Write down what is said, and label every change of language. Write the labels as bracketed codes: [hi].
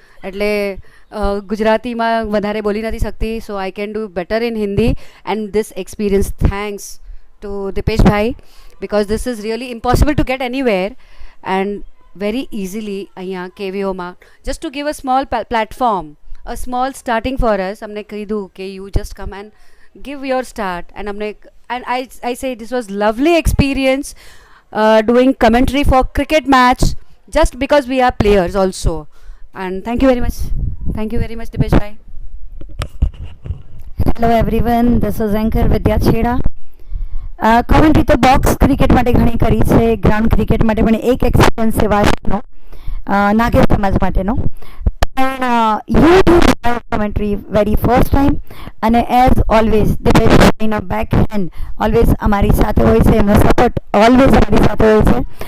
[gu] એટલે ગુજરાતીમાં વધારે બોલી નથી શકતી. [en] so I can do better in Hindi and this experience thanks to Dipeshbhai because this is really impossible two gate anywhere and very easily [gu] અહીંયા કેવીઓમાં [en] Just to give a small platform, a small starting for us. [gu] અમને કીધું કે [en] You just come and give your start and I say this was lovely experience doing commentary for cricket match just because we are players also. And thank you very much Dipesh bhai. Hello everyone, this is anchor Vidya Chheda. [gu] Commentary તો box cricket માટે ઘણી કરી છે, ground cricket માટે પણ એક experience છે વાર્ષિકનો, નાગેર સમાજ માટેનો. પણ YouTube commentary [en] very first time [gu] અને [en] as always [gu] દિપેશભાઈનો back hand always અમારી સાથે હોય છે, એમનો સપોર્ટ ઓલવેઝ અમારી સાથે હોય છે.